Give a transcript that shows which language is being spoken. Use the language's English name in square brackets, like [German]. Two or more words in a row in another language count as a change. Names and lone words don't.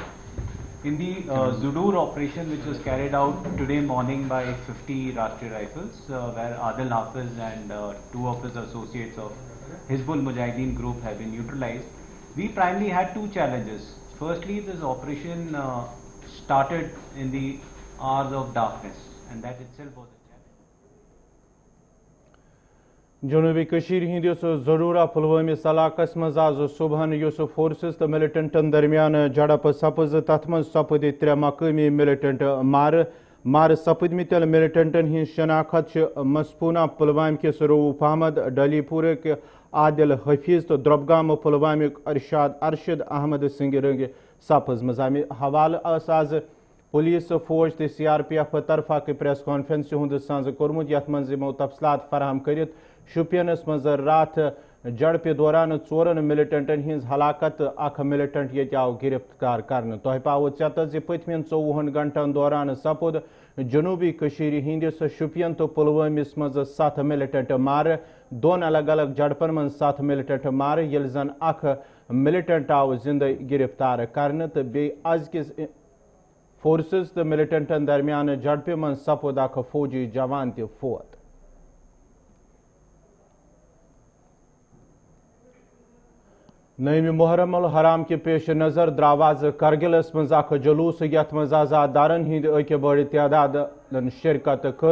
[English] In the Zudur operation which was carried out today morning by 50 Rashtriya Rifles, where Adil Hafiz and 2 of his associates of Hizbul Mujahideen group have been neutralized, we primarily had 2 challenges. Firstly, this operation started in the hours of darkness, and that itself was a [Kashmiri] جنوبی کشیر ہندس ضرورہ پلوامس علاقس مز آز صبح یس فورسز تو ملٹنٹن درمیان جڑپ سپز تت من سپد 3 مقامی ملٹنٹ مار سپدمت ملٹنٹن ہند شناخت مسپونہ پلوام کس روف احمد ڈلی پورک عادل حفیظ تو دربگام پلوامک ارشد احمد سنگ رنگ سپز مزامی حوالہ آز پولیس فوج تو CRPF طرف اک [English] press conference [Kashmiri] ہند سانز کورمت یت من یمو تفصیلات فراہم کرت شوپینس مز رات جڑپ دوران 4 ملٹنٹن ہز ہلاکت اخ ملٹنٹ یہ آو گرفتار کرنے تہ پاو چتس پتمین 24 گھنٹن دوران سپود جنوبی کشیر ہندس شوپین تو پلوامس مز 7 ملٹنٹ مار 2 الگ الگ جڑپن من 7 ملٹنٹ مار یل زن اخ ملٹنٹ آو زندہ گرفتار کرنے تو بی آز کس فورسز تو ملٹنٹن درمیان جڑپ من سپود اخ فوجی جوان تہ فوت. نیم محرم الحرام [Urdu] کے پیش نظر [Kashmiri] دراواز کرگلس مز اخ جلوس یت مز آزادارن ہند اکہ بڑ تعداد شرکت کر.